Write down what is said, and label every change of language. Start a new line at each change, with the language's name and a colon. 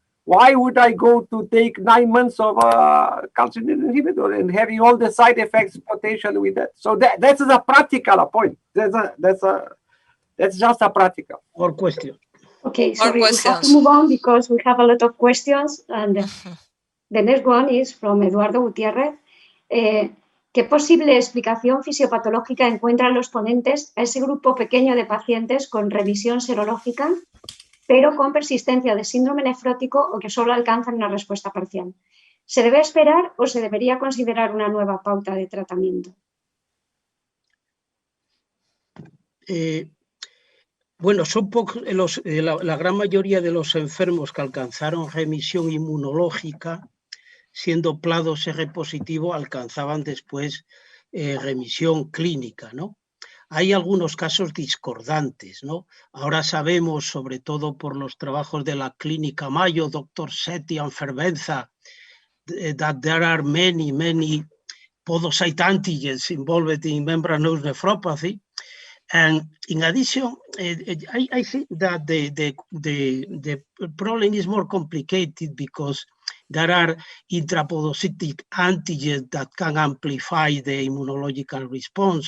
English: Why would I go to take 9 months of calcineurin inhibitor and having all the side effects potentially with that? So that is a practical point. That's just a practical. More questions. Okay, sorry, we have to questions. move on because we have a lot of questions. And the next one is from Eduardo Gutiérrez.
Spanish: ¿Qué posible explicación fisiopatológica encuentran los ponentes a ese grupo pequeño de pacientes con revisión serológica, pero con persistencia de síndrome nefrótico o que solo alcanzan una respuesta parcial? ¿Se debe esperar o se debería considerar una nueva pauta de tratamiento? Bueno, son pocos, la gran mayoría de los enfermos que alcanzaron remisión inmunológica, siendo PLA2 R positivo, alcanzaban después remisión clínica, ¿no? Hay algunos casos discordantes, ¿no? Ahora sabemos, sobre todo por los trabajos de la clínica Mayo, Dr.
English: Sethi and Fervenza, that there are many podocyte antigens involved in membranous nephropathy. And in addition, I think that the problem is more complicated because there are intrapodocytic antigens that can amplify the immunological response.